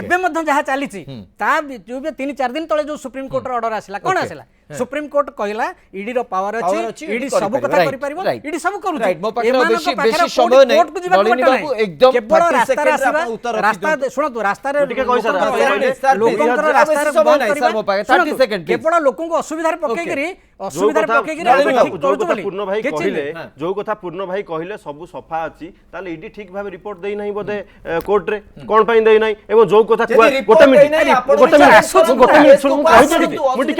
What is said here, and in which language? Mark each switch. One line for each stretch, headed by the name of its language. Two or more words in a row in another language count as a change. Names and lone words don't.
Odia: ଏବେ ମଧ୍ୟ ଯାହା ଚାଲିଛି ତା ଯୋଉ 3-4 ଦିନ ତଳେ ଯୋଉ ସୁପ୍ରିମକୋର୍ଟର ଅର୍ଡର ଆସିଲା, କଣ Okay. ଆସିଲା? ସୁପ୍ରିମକୋର୍ଟ କହିଲା ଇଡିର ପାୱାର Power ଅଛି, ଅଛି, ଇଡି ଇଡି ସବୁ କଥା କରିପାରିବ, କରିପାରିବ, right, ଇଡି ସବୁ କରୁଛି। right, ମୋ ପାଖରେ ଏମାନଙ୍କ ବେଶୀ ପାଖରେ ସମୟ କୋର୍ଟ- ନାହିଁ। କୋର୍ଟକୁ ଯିବାକୁ ନଳିନୀ ବାଟ ବାବୁ, ନାହିଁ। ଏକଦମ କେବଳ 30 ରାସ୍ତାରେ ସେକେଣ୍ଡରେ ଆସିବା, ଆପଣ ଉତ୍ତର ରାସ୍ତା ରଖିଦିଅନ୍ତୁ। ଶୁଣନ୍ତୁ, ରାସ୍ତାରେ ମୁଁ ଟିକେ କହିସାର, ଲୋକଙ୍କର ଆପଣ ହଇରାଣ-
English: sir, please,
Odia: ଲୋକଙ୍କର ଆଉ ବେଶୀ ରାସ୍ତାରେ ସମୟ ବନ୍ଦ ନାହିଁ, କରିବା। sir, ମୋ ପାଖରେ, 30 ଶୁଣନ୍ତୁ,
English: second, please.
Odia: କେବଳ ଲୋକଙ୍କୁ ଅସୁବିଧାରେ ପକେଇକିରି ଯୋଉ କଥା ନଳିନୀ ବାବୁ, ଯୋଉ କଥା ବୋଲି ପୂର୍ଣ୍ଣ ଭାଇ କିଛି କହିଲେ, ନାହିଁ। ଯୋଉ କଥା ପୂର୍ଣ୍ଣ ଭାଇ କହିଲେ ସବୁ ସଫା ଅଛି, ତାହେଲେ ଇଡି ଠିକ ଭାବେ ରିପୋର୍ଟ ଦେଇନାହିଁ ବୋଧେ କୋର୍ଟରେ, କଣ ପାଇଁ ଦେଇନାହିଁ? ଏବଂ ଯୋଉ କଥା ଯଦି report ଗୋଟେ ମିନିଟ୍ ଦେଇନାହିଁ, ଆପଣ ଗୋଟେ ବି ମିନିଟ୍ ଆସୁଛନ୍ତି, ଗୋଟେ ମିନିଟ୍ କେସକୁ ମୁଁ ପାସ୍ କହିଦେବି, କରନ୍ତୁ, ମୁଁ ଟିକେ